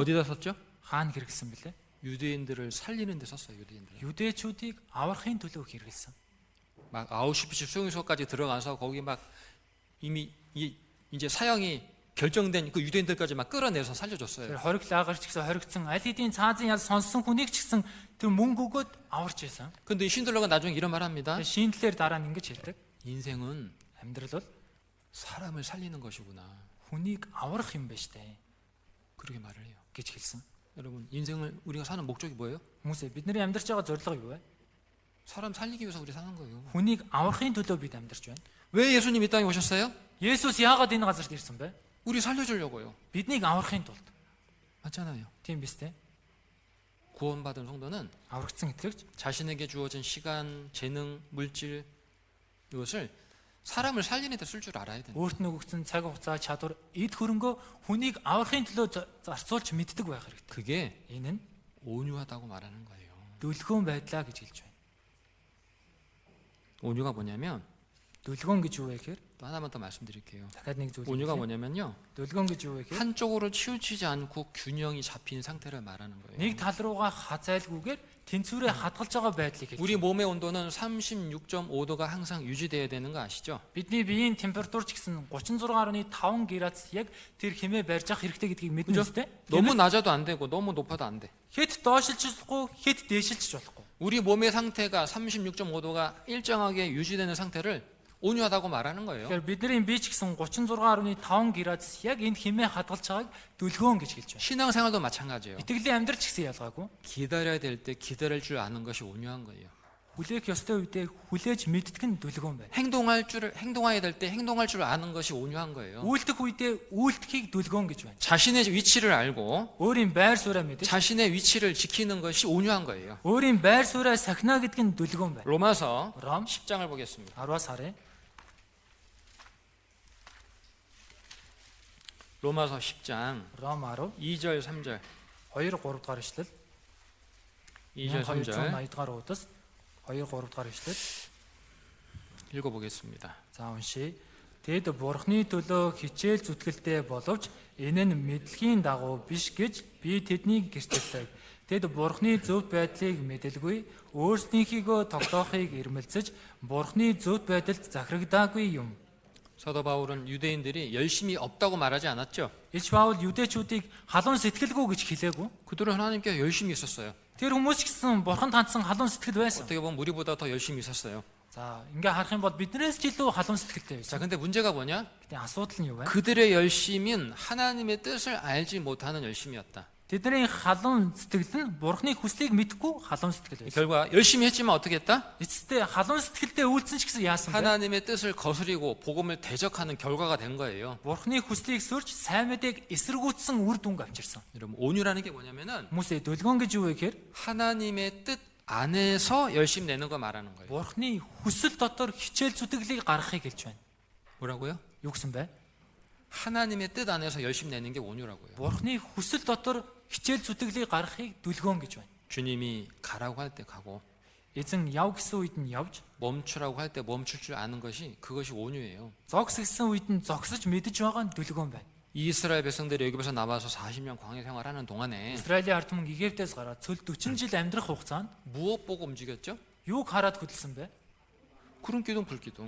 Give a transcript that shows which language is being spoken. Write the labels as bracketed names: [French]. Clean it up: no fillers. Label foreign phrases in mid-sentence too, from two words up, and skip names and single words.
[Korean] 어디다 썼죠? [Mongolian] хаана хэрэглэсэн бэлээ? [Korean] 유대인들을 살리는 데 썼어요. 유대인들. [Mongolian] Юдэчүүдийг аврахын төлөө хэрэглэсэн. [Korean] 막 아우슈비츠 수용소까지 들어가서 거기 막 이미 이제 사형이 결정된 그 유대인들까지 막 끌어내서 살려줬어요. [Mongolian] Тэр хориг лагерч гэсэн хоригдсан аль хэдийн цаазын ял сонссон хүнийг ч гэсэн тэр мөнгө өгөөд аварч байсан. [Korean] 근데 이 쉰들러가 나중에 이런 말 합니다. [Mongolian] Шиндлер дараа нь ингэж хэлдэг. [Korean] 인생은 [Mongolian] Амьдрал бол [Korean] 사람을 살리는 것이구나. [Mongolian] хүнийг аврах юм байна штэ [Korean] 그렇게 말을 해요. [Mongolian] гэж хэлсэн. [Korean] 여러분, 인생을 우리가 사는 목적이 뭐예요? [Mongolian] Хүмүүсээ бидний амьдарч байгаа зорилго юу вэ? [Korean] 사람 살리기 위해서 우리 사는 거예요. [Mongolian] Хүнийг аврахын төлөө бид амьдарч байна. [Korean] 왜 예수님 이 땅에 오셨어요? [Mongolian] Есүс яагаад энэ газарт ирсэн бэ? [Korean] 우리 살려주려고요. [Mongolian] Биднийг аврахын тулд. [Korean] 맞잖아요. [Mongolian] Тийм биз дээ. [Korean] 구원받은 성도는 [Mongolian] Аврагдсан итгэгч [Korean] 자신에게 주어진 시간, 재능, 물질 이것을 사람을 살리는 데 쓸 줄 알아야 돼요. [Mongolian] өөрт нь өгсөн цаг хугацаа, чадвар, эд хөрөнгөө хүнийг аврахын төлөө зарцуулж мэддэг байх хэрэгтэй. [Korean] 그게 [Mongolian] Энэ нь [Korean] 온유하다고 말하는 거예요. [Mongolian] дүлгөөн байдлаа гэж хэлж байна. [Korean] 온유가 뭐냐면 [Mongolian] Дүлгөөн гэж юу вэ гэхээр [Korean] 또 하나만 더 말씀드릴게요. [Mongolian] дахиад нэг зүйл. [Korean] 온유가 뭐냐면요. [Mongolian] Дүлгөөн гэж юу вэ гэхээр [Korean] 한쪽으로 치우치지 않고 균형이 잡힌 상태를 말하는 거예요. [Mongolian] нэг тал руугаа хазайлгүйгээр тэнцвэрээ хадгалж байгаа байдлыг хэлж. [Korean] 우리 몸의 온도는 36.5도가 항상 유지돼야 되는 거 아시죠? [Mongolian] Бидний биеийн температур ч гэсэн 36.5 градус яг тэр хэмээ барьж авах хэрэгтэй гэдгийг мэднэ үстэй. [Korean] 너무 낮아도 안 되고 너무 높아도 안 돼. [Mongolian] Хэд доошлж болохгүй, хэд дээшилж болохгүй. [Korean] 우리 몸의 상태가 36.5도가 일정하게 유지되는 상태를 온유하다고 말하는 거예요. [Mongolian] Тэгэхээр бидний бие ч гэсэн 36.5 градус яг энд хэмээ хадгалж байгааг дүлгөөн гэж хэлж байна. [Korean] 신앙생활도 마찬가지예요. [Mongolian] Итгэлийн амьдрал ч гэсэн ялгаагүй. [Korean] 기다려야 될 때 기다릴 줄 아는 것이 온유한 거예요. [Mongolian] Хүлээх ёстой үедээ хүлээж мэддэг нь дүлгөөн байна. [Korean] 행동해야 될 때 행동할 줄 아는 것이 온유한 거예요. [Mongolian] Үйлдэх үедээ үйлдэхийг дүлгөөн гэж байна. [Korean] 자신의 위치를 알고 [Mongolian] Өөрийн байр сууриа мэдэж, [Korean] 자신의 위치를 지키는 것이 온유한 거예요. [Mongolian] өөрийн байр сууриа сахина гэдэг нь дүлгөөн байна. [Korean] 로마서 [Mongolian] Ром [Korean] 10장을 보겠습니다. [Mongolian] 10-аас харъя. [Korean] 로마서 10장 [Mongolian] Ром 10 [Korean] 2절 3절 [Mongolian] 2 3 дугаар ишлэл. [Korean] 2절 3절 [Mongolian] 280 дугаар удас 2 3 дугаар ишлэл. [Korean] 읽어보겠습니다. [Mongolian] За уншия. Тэд бурхны төлөө хичээл зүтгэлтэй боловч энэ нь мэдлэгийн дагуу биш гэж би тэднийг гэрчилдэг. Тэд бурхны зөв байдлыг мэдэлгүй, өөрснийхийгөө тогтоохыг ирмэлцэж бурхны зөв байдалд захирагдаагүй юм. [Korean] 사도 바울은 유대인들이 열심히 없다고 말하지 않았죠. [Mongolian] Илч Паул юдэчүүдийг халуун сэтгэлгүй гэж хэлээгүй. [Korean] 그들은 하나님께 열심히 있었어요. [Mongolian] Тэр хүмүүс ч гэсэн бурханд хандсан халуун сэтгэл байсан. [Korean] 어떻게 보면 우리보다 더 열심히 있었어요. [Mongolian] За, ингээ харах юм бол биднээс ч илүү халуун сэтгэлтэй [Korean] 자, [Mongolian] байсан. [Korean] 근데 문제가 뭐냐? [Mongolian] Гэтэ асуудал нь юу вэ? [Korean] 그들의 열심은 하나님의 뜻을 알지 못하는 열심이었다. [Mongolian] Тэдний халуун сэтгэл нь бурхны хүслийг мэдэхгүй халуун сэтгэл байсан. [Korean] 결과 열심히 했지만 어떻게 했다? [Mongolian] Эцэстээ халуун сэтгэлтэй үйлдсэн ч гэсэн яасан бэ? [Korean] 하나님의 뜻을 거스리고 복음을 대적하는 결과가 된 거예요. [Mongolian] Бурхны хүслийг сөрж сайн мэдээг эсэргүүцсэн үр дүнг авчирсан. [Korean] 여러분, 온유라는 게 뭐냐면은 [Mongolian] Хүмүүсээ дүлгөөн гэж юу вэ гэхээр [Korean] 하나님의 뜻 안에서 열심 내는 거 말하는 거예요. [Mongolian] бурхны хүсэл дотор хичээл зүтгэлийг гаргахыг хэлж байна. [Korean] 뭐라고요? [Mongolian] Юу гэсэн бэ? [Korean] 하나님의 뜻 안에서 열심 내는 게 온유라고요. [Mongolian] Бурхны хүсэл дотор хичээл зүтгэлийг гаргахыг дүлгөөн гэж байна. [Korean] 주님이 가라고 할 때 가고 [Mongolian] Эзэн яв гэсэн үед нь явж, [Korean] 멈추라고 할 때 멈출 줄 아는 것이 그것이 온유예요. [Mongolian] зогс гэсэн үед нь зогсож мэдэж байгаа нь дүлгөөн байна. [Korean] 이스라엘 백성들이 애굽에서 나와서 40년 광야 생활하는 동안에 [Mongolian] Израилийн ард түмэн Египтээс гараад цөлд 40 жил амьдрах хугацаанд [Korean] 무엇 보고 움직였죠? [Mongolian] юуг хараад хөдөлсөн бэ? [Korean] 구름 기둥, 불 기둥.